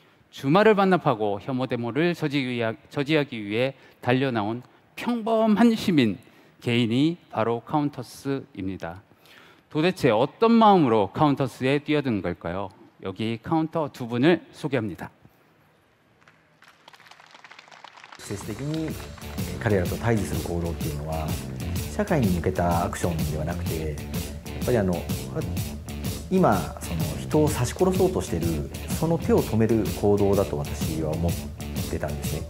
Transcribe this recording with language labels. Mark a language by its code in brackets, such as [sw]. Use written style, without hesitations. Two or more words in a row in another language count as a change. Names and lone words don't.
[ko] 주말을 반납하고 혐오 데모를 저지하기 위해 달려나온 평범한 시민 개인이 바로 카운터스입니다. 도대체 어떤 마음으로 카운터스에 뛰어든 걸까요? 여기 카운터 두 분을 소개합니다. [ja] 直接的に彼らと対峙する行動っていうのは社会に向けたアクションではなくて、やっぱり今その人を刺し殺そうとしているその手を止める行動だと私は思ってたんですね。